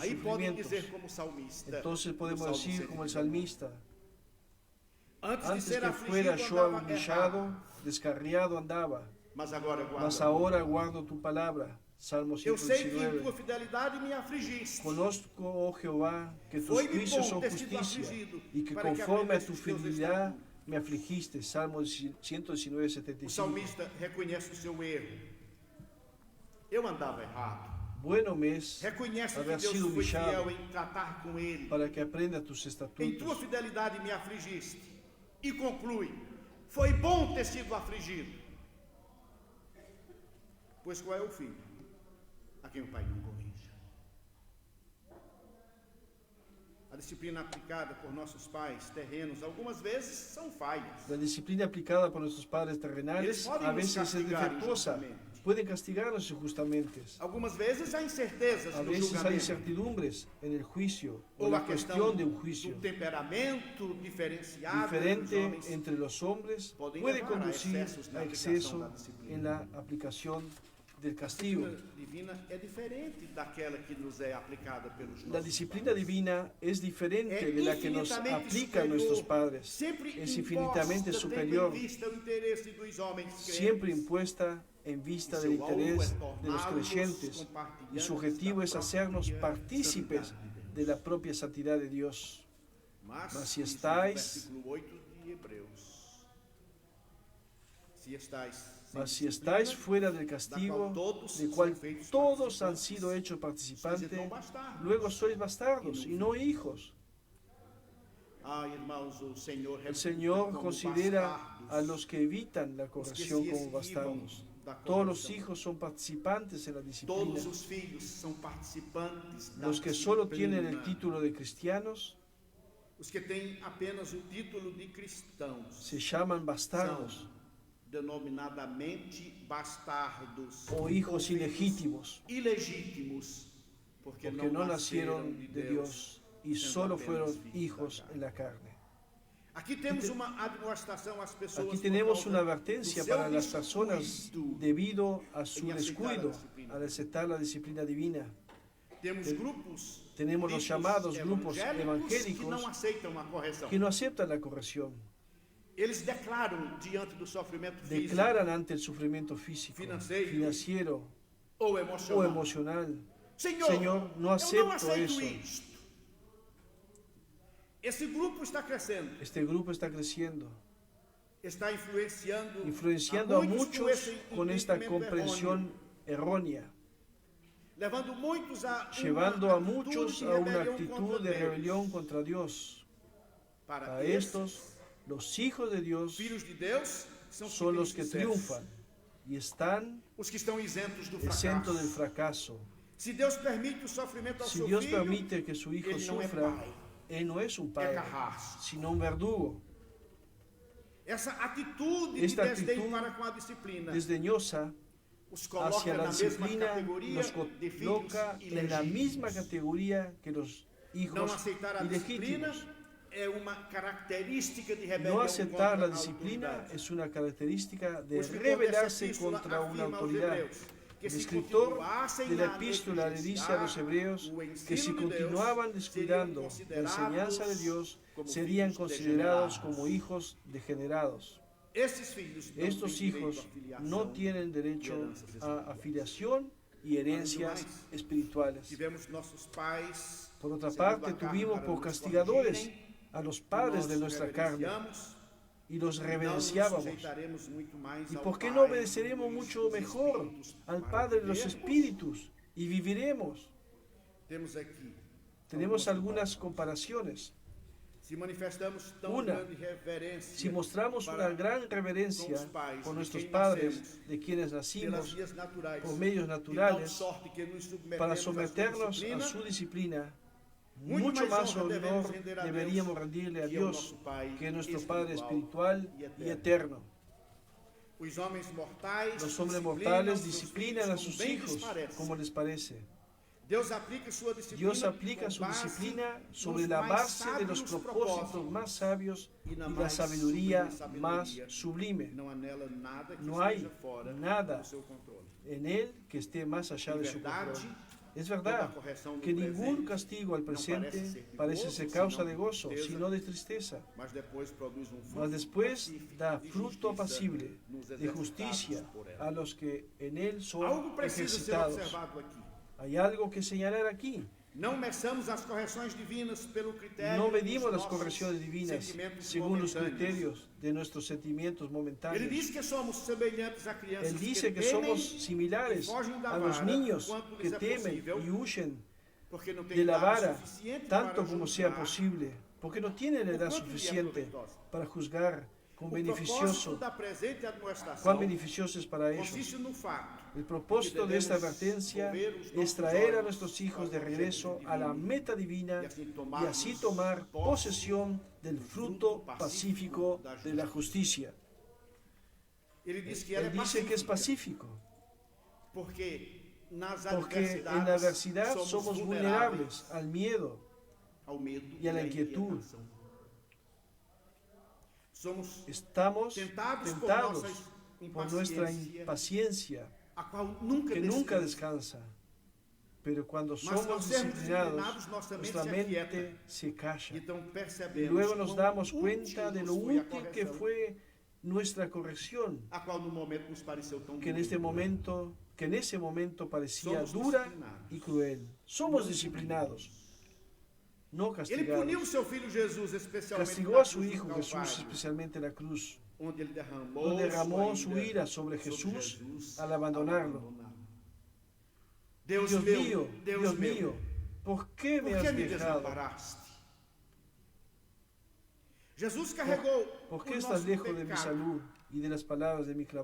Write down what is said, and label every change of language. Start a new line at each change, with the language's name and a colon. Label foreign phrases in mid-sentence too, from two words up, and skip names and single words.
Portuguese: Aí podem
Spanish: sufrimientos.
Portuguese: dizer como salmista.
Spanish: Entonces podemos
Portuguese: no Salmo
Spanish: decir como el
Portuguese: 119,
Spanish: salmista,
Portuguese: antes de
Spanish: antes
Portuguese: ser
Spanish: que fuera afligido yo
Portuguese: andava
Spanish: humillado,
Portuguese: errado,
Spanish: descarriado andaba,
Portuguese: mas agora guardo.
Spanish: mas ahora guardo tu palabra.
Portuguese: Salmo Eu sei que em 119. tua fidelidade me afligiste.
Spanish: Conozco, oh Jehová, que tus
Portuguese: Foi-me
Spanish: juicios
Portuguese: bom
Spanish: son
Portuguese: ter sido
Spanish: justicia
Portuguese: afligido,
Spanish: y que
Portuguese: para que
Spanish: conforme a tu
Portuguese: aprendesse teus
Spanish: fidelidad
Portuguese: estatutos.
Spanish: me afligiste. Salmo 119,
Portuguese: O
Spanish: 75.
Portuguese: salmista reconhece o seu erro. Eu andava errado.
Spanish: Bueno me es
Portuguese: Reconhece que
Spanish: haber
Portuguese: Deus
Spanish: sido
Portuguese: foi
Spanish: humillado
Portuguese: fiel em tratar com ele.
Spanish: para que aprenda tus
Portuguese: Em tua
Spanish: estatutos.
Portuguese: fidelidade me afligiste. E conclui: foi bom ter sido afligido. Pois qual é o filho a quem o pai não corrige? A disciplina aplicada por nossos pais terrenos algumas vezes são falhas.
Spanish: La disciplina aplicada por nuestros padres terrenales a veces es defectuosa. Pueden castigarnos injustamente.
Portuguese: Algumas vezes há incertezas
Spanish: A
Portuguese: no
Spanish: veces hay
Portuguese: julgamento.
Spanish: incertidumbres en el juicio o
Portuguese: Ou
Spanish: la
Portuguese: a questão
Spanish: cuestión de un juicio
Portuguese: do temperamento diferenciado dos
Spanish: diferente
Portuguese: homens.
Spanish: entre los hombres Pueden puede llevar a conducir
Portuguese: excesos na
Spanish: a
Portuguese: aplicação
Spanish: exceso
Portuguese: da disciplina.
Spanish: en la aplicación del
Portuguese: A
Spanish: castigo.
Portuguese: disciplina divina é diferente daquela que nos é aplicada pelos
Spanish: La
Portuguese: nossos
Spanish: disciplina
Portuguese: pais.
Spanish: divina es diferente
Portuguese: É
Spanish: de la que nos
Portuguese: infinitamente
Spanish: aplican
Portuguese: superior,
Spanish: nuestros padres.
Portuguese: sempre
Spanish: Es
Portuguese: imposta,
Spanish: infinitamente
Portuguese: tendo
Spanish: superior,
Portuguese: em vista o interesse dos homens
Spanish: siempre
Portuguese: crentes.
Spanish: impuesta en vista Y del
Portuguese: su alvo
Spanish: interés es de los
Portuguese: tornarlos
Spanish: creyentes, y
Portuguese: compartillantes
Spanish: su objetivo
Portuguese: da
Spanish: es hacernos
Portuguese: propia
Spanish: partícipes
Portuguese: santidad de Dios.
Spanish: de la propia santidad de Dios.
Portuguese: Mas
Spanish: si
Portuguese: isso
Spanish: estáis-
Portuguese: no versículo 8 de Hebreus.
Spanish: Si estáis sem Mas si
Portuguese: disciplina,
Spanish: estáis fuera del castigo, del cual todos han sido hechos participantes, luego sois bastardos y no hijos.
Portuguese: irmãos, o Senhor
Spanish: El Señor
Portuguese: como
Spanish: considera bastardos a los que evitan la corrección
Portuguese: se
Spanish: como esquivan bastardos.
Portuguese: da
Spanish: Todos los
Portuguese: correção.
Spanish: hijos son participantes en la disciplina.
Portuguese: Todos os filhos são participantes da
Spanish: Los que solo
Portuguese: disciplina.
Spanish: tienen el título de cristianos
Portuguese: Os que têm apenas o título de cristãos
Spanish: se llaman bastardos
Portuguese: são denominadamente bastardos
Spanish: o hijos ilegítimos,
Portuguese: ilegítimos, porque
Spanish: porque no
Portuguese: nasceram
Spanish: nacieron de Dios y
Portuguese: sendo
Spanish: solo
Portuguese: apenas
Spanish: fueron
Portuguese: filhos da
Spanish: hijos
Portuguese: carne.
Spanish: en la carne.
Portuguese: Aqui temos uma admoestação às pessoas.
Spanish: Aquí
Portuguese: por
Spanish: tenemos
Portuguese: causa
Spanish: una
Portuguese: do
Spanish: advertencia
Portuguese: seu
Spanish: para las personas
Portuguese: descuido.
Spanish: debido a su en aceptar la descuido disciplina. al aceptar la disciplina divina.
Portuguese: Temos grupos,
Spanish: Tenemos los llamados grupos
Portuguese: que
Spanish: evangélicos
Portuguese: não aceitam a correção.
Spanish: que no aceptan la corrección,
Portuguese: Eles declaram diante do sofrimento físico
Spanish: declaran ante el sufrimiento físico, financiero
Portuguese: ou
Spanish: o
Portuguese: emocional:
Spanish: emocional:
Portuguese: Senhor,
Spanish: Señor, no
Portuguese: eu não
Spanish: acepto
Portuguese: aceito
Spanish: eso.
Portuguese: isto. Esse grupo está crescendo,
Spanish: Este grupo está creciendo,
Portuguese: está
Spanish: influenciando a muchos
Portuguese: esse
Spanish: con esta
Portuguese: entendimento
Spanish: comprensión errónea,
Portuguese: levando muitos a
Spanish: llevando
Portuguese: uma
Spanish: a muchos a una actitud de
Portuguese: Deus.
Spanish: rebelión contra Dios.
Portuguese: Para
Spanish: Para estos, los hijos de Dios
Portuguese: filhos de Deus são
Spanish: son los que
Portuguese: sucesso.
Spanish: triunfan y están
Portuguese: Os que estão isentos do
Spanish: exentos del
Portuguese: fracasso.
Spanish: fracaso.
Portuguese: Se Deus permite o sofrimento ao
Spanish: Si
Portuguese: seu
Spanish: Dios
Portuguese: filho,
Spanish: permite que su hijo
Portuguese: ele não é
Spanish: sufra,
Portuguese: pai,
Spanish: Él no es un
Portuguese: é
Spanish: padre,
Portuguese: carrasco.
Spanish: sino un verdugo.
Portuguese: Essa atitude
Spanish: Esta
Portuguese: de desdém
Spanish: actitud
Portuguese: para com a disciplina
Spanish: desdeñosa
Portuguese: os coloca
Spanish: hacia la
Portuguese: na mesma
Spanish: disciplina
Portuguese: categoria
Spanish: nos
Portuguese: de filhos
Spanish: coloca en la misma
Portuguese: ilegítimos.
Spanish: categoría que los
Portuguese: Não
Spanish: hijos
Portuguese: aceitar a disciplina
Spanish: ilegítimos.
Portuguese: é uma característica de rebelião
Spanish: No aceptar
Portuguese: contra
Spanish: la
Portuguese: a
Spanish: disciplina
Portuguese: autoridade.
Spanish: es una característica de
Portuguese: O escritor
Spanish: rebelarse
Portuguese: dessa epístola
Spanish: contra una
Portuguese: afirma aos
Spanish: autoridad.
Portuguese: hebreus que
Spanish: El
Portuguese: se
Spanish: escritor
Portuguese: continuassem
Spanish: de la
Portuguese: a
Spanish: epístola le dice a los hebreos
Portuguese: o
Spanish: que
Portuguese: ensino
Spanish: si
Portuguese: de Deus,
Spanish: continuaban descuidando
Portuguese: seriam
Spanish: la enseñanza de Dios,
Portuguese: como
Spanish: serían
Portuguese: filhos
Spanish: considerados
Portuguese: degenerados.
Spanish: como hijos degenerados.
Portuguese: Esses filhos não
Spanish: Estos
Portuguese: têm direito
Spanish: hijos
Portuguese: à filiação
Spanish: no tienen derecho
Portuguese: heranças
Spanish: a
Portuguese: espirituais.
Spanish: afiliación y herencias espirituales.
Portuguese: Tivemos nossos pais.
Spanish: Por otra
Portuguese: segundo a
Spanish: parte,
Portuguese: carne
Spanish: tuvimos
Portuguese: para
Spanish: por
Portuguese: nos
Spanish: castigadores
Portuguese: corrigirem,
Spanish: a los padres de
Portuguese: nós
Spanish: nuestra carne
Portuguese: reverenciamos,
Spanish: y los
Portuguese: não nos
Spanish: reverenciábamos.
Portuguese: sujeitaremos muito mais
Spanish: ¿Y
Portuguese: ao
Spanish: por qué
Portuguese: Pai
Spanish: no obedeceremos
Portuguese: dos
Spanish: mucho mejor espíritus al
Portuguese: para
Spanish: Padre de los
Portuguese: vivermos?
Spanish: Espíritus y viviremos?
Portuguese: Temos aqui
Spanish: Tenemos algunas comparaciones.
Portuguese: se manifestamos tão
Spanish: Una,
Portuguese: grande reverência
Spanish: si mostramos una
Portuguese: para
Spanish: gran reverencia
Portuguese: com os pais
Spanish: por
Portuguese: de
Spanish: nuestros
Portuguese: quem
Spanish: padres,
Portuguese: nascemos,
Spanish: de quienes
Portuguese: pelas
Spanish: nacimos,
Portuguese: vias naturais,
Spanish: por medios
Portuguese: de tal
Spanish: naturales,
Portuguese: sorte que nos
Spanish: para
Portuguese: submetemos à sua
Spanish: someternos a
Portuguese: disciplina,
Spanish: su disciplina,
Portuguese: muito
Spanish: mucho
Portuguese: mais
Spanish: más
Portuguese: honra devemos
Spanish: honor
Portuguese: render a
Spanish: deberíamos
Portuguese: Deus,
Spanish: rendirle a
Portuguese: que é o
Spanish: Dios,
Portuguese: nosso Pai
Spanish: que es nuestro Padre
Portuguese: espiritual
Spanish: espiritual
Portuguese: e
Spanish: y
Portuguese: eterno.
Spanish: eterno.
Portuguese: Os homens mortais
Spanish: Los hombres
Portuguese: disciplinam
Spanish: mortales
Portuguese: seus
Spanish: disciplinan
Portuguese: filhos
Spanish: a sus
Portuguese: como bem lhes
Spanish: hijos
Portuguese: parece.
Spanish: como les parece.
Portuguese: Deus aplica sua disciplina
Spanish: Dios aplica
Portuguese: com
Spanish: su
Portuguese: base
Spanish: disciplina sobre
Portuguese: nos
Spanish: la
Portuguese: mais
Spanish: base de los
Portuguese: sábios
Spanish: propósitos más sabios
Portuguese: e na
Spanish: y la
Portuguese: mais
Spanish: sabiduría
Portuguese: sublime
Spanish: más
Portuguese: sabedoria.
Spanish: sublime.
Portuguese: Não há nela nada que
Spanish: No hay
Portuguese: esteja fora
Spanish: nada
Portuguese: do seu controle.
Spanish: En él que esté más allá
Portuguese: Em
Spanish: de su
Portuguese: verdade,
Spanish: control. Es
Portuguese: toda
Spanish: verdad
Portuguese: correção do
Spanish: que ningún
Portuguese: presente
Spanish: castigo al
Portuguese: não parece
Spanish: presente
Portuguese: ser
Spanish: parece
Portuguese: perigoso,
Spanish: ser causa
Portuguese: senão
Spanish: de gozo,
Portuguese: tristeza,
Spanish: sino de tristeza,
Portuguese: mas depois produz fruto
Spanish: mas después
Portuguese: pacífico da
Spanish: de fruto
Portuguese: justiça
Spanish: apacible
Portuguese: nos
Spanish: de
Portuguese: exercitados
Spanish: justicia
Portuguese: por ela.
Spanish: a los que en él son
Portuguese: Algo precisa ser
Spanish: ejercitados.
Portuguese: observado aqui.
Spanish: Hay algo que señalar aquí.
Portuguese: Não meçamos as correções divinas pelo critério
Spanish: No medimos
Portuguese: dos
Spanish: las
Portuguese: nossos
Spanish: correcciones divinas
Portuguese: sentimentos
Spanish: según los
Portuguese: momentâneos.
Spanish: criterios de nuestros sentimientos
Portuguese: Ele
Spanish: momentáneos.
Portuguese: diz que somos semelhantes a crianças
Spanish: Él dice que
Portuguese: temem
Spanish: somos similares
Portuguese: e fogem da
Spanish: a los
Portuguese: vara
Spanish: niños
Portuguese: quanto
Spanish: que
Portuguese: lhes é
Spanish: temen
Portuguese: possível,
Spanish: y huyen
Portuguese: porque não
Spanish: de
Portuguese: tem
Spanish: la
Portuguese: idade
Spanish: vara
Portuguese: suficiente
Spanish: tanto
Portuguese: para
Spanish: como sea
Portuguese: julgar
Spanish: posible, porque no tienen la edad suficiente para juzgar con
Portuguese: o propósito
Spanish: beneficioso.
Portuguese: da presente admoestação.
Spanish: Cuán beneficioso es para ellos.
Portuguese: Consiste no fato
Spanish: El propósito de esta advertencia es traer a nuestros hijos de regreso a la meta divina y así tomar posesión del fruto pacífico de la justicia.
Portuguese: Ele diz que ela
Spanish: Él
Portuguese: é
Spanish: dice que es
Portuguese: pacífica,
Spanish: pacífico,
Portuguese: porque
Spanish: en la adversidad
Portuguese: somos
Spanish: somos vulnerables al miedo
Portuguese: ao medo
Spanish: y a la
Portuguese: à
Spanish: inquietud.
Portuguese: inquietação. Somos
Spanish: Estamos
Portuguese: tentados
Spanish: tentados
Portuguese: por
Spanish: por nuestra
Portuguese: impaciência,
Spanish: impaciencia,
Portuguese: a qual nunca
Spanish: que nunca
Portuguese: descansa.
Spanish: descansa. Pero cuando
Portuguese: Mas ao
Spanish: somos
Portuguese: sermos
Spanish: disciplinados,
Portuguese: disciplinados, nossa mente
Spanish: nuestra
Portuguese: se
Spanish: mente
Portuguese: aquieta.
Spanish: se calla.
Portuguese: Então
Spanish: Y
Portuguese: percebemos
Spanish: luego nos
Portuguese: quão
Spanish: damos
Portuguese: útil
Spanish: cuenta de lo
Portuguese: nos foi a
Spanish: útil que
Portuguese: correção,
Spanish: fue nuestra corrección,
Portuguese: a qual no momento nos pareceu tão
Spanish: que en ese momento parecía
Portuguese: Somos dura disciplinados.
Spanish: y cruel. Somos disciplinados, no
Portuguese: Ele puniu o
Spanish: castigados.
Portuguese: seu filho Jesus especialmente
Spanish: Castigó
Portuguese: na
Spanish: a su
Portuguese: cruz do
Spanish: Hijo Jesús,
Portuguese: Calvário,
Spanish: especialmente en la cruz,
Portuguese: onde ele derramou,
Spanish: donde derramó su
Portuguese: sua
Spanish: ira sobre Jesús
Portuguese: Jesus
Spanish: al abandonarlo.
Portuguese: Deus
Spanish: Dios
Portuguese: meu,
Spanish: mío,
Portuguese: Deus
Spanish: Dios
Portuguese: meu,
Spanish: mío, ¿por qué me
Portuguese: por que
Spanish: has
Portuguese: me
Spanish: dejado?
Portuguese: desamparaste? Jesus carregou
Spanish: ¿Por qué
Portuguese: o
Spanish: estás
Portuguese: nosso
Spanish: lejos de mi
Portuguese: pecado.
Spanish: salud y de las palabras de mi clamor?